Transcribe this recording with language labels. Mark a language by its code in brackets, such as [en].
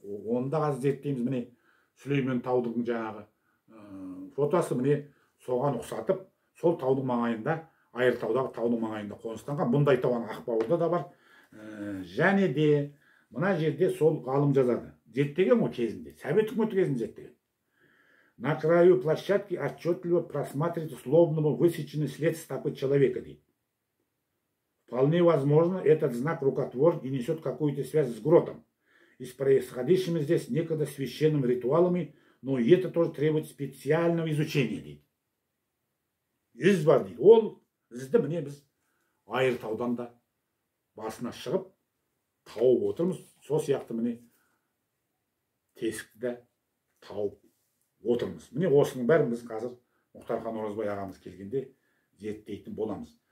[kk] Оны да қазір зерттейміз. Міне Сүлеймен таудың жаңағы фотосы, міне соған ұқсатып, сол таудың маңайында, Айыртаудағы таудың маңайында қоныстанған. Бұндай тау Ақбауырда да бар. Және де мына жерде сол ғалым жазады. Зерттеген ғой кезінде, Совет үкіметі кезінде зерттеген. [ru] На краю площадки отчетливо просматривается словно высеченный след стопы человека, [kk] дейді. [ru] Вполне возможно, этот знак рукотворен и несет какую-то связь с гротом и с происходящими здесь некогда священными ритуалами, но и это тоже требует специального изучения, [kk] дейді. Із бар, дейді. Ол ізді міне біз Айыртаудан да басына шығып тауып отырмыз. Сол сияқты міне тесікті де тауып отырмыз. Міне осының бәрін біз қазір Мұхтархан Оразбай ағамыз келгенде зерттейтін боламыз.